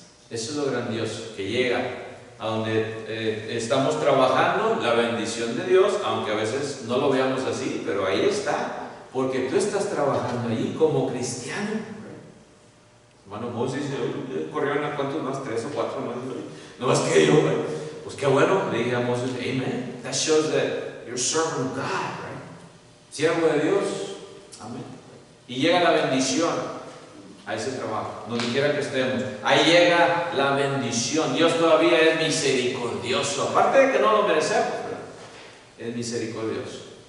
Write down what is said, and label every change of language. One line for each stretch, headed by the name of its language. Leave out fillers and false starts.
Spanish: Eso es lo grandioso, que llega a donde estamos trabajando, la bendición de Dios, aunque a veces no lo veamos así, pero ahí está, porque tú estás trabajando allí como cristiano. Hermano Moses corrieron a cuántos más, 3 o 4 más, no más que yo, pues qué bueno. Le dije a Moses:
English: amen, that shows that you're a servant of God, right?
Spanish: Siervo de Dios, amén. Y llega la bendición a ese trabajo, donde quiera que estemos, ahí llega la bendición. Dios todavía es misericordioso, aparte de que no lo merecemos, es misericordioso.